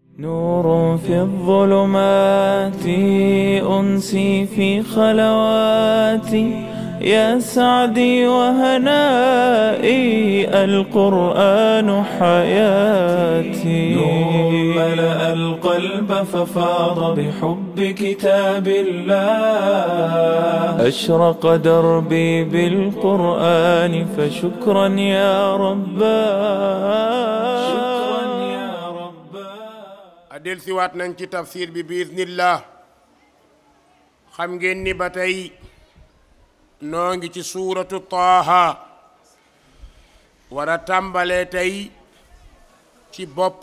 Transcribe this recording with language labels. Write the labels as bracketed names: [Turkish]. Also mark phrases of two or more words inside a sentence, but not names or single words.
[Arabic] نور في الظلمات أنسي في خلواتي يا سعدي وهنائي القرآن حياتي نور ملأ القلب ففاض بحب كتاب الله أشرق دربي بالقرآن فشكرا يا رباه [Wolof] del siwaat nañ ci tafsir bi biiznillah xam ngeen ni ba tey noo ngi ci suuratu taaha war a tàmbalee tey ci bopp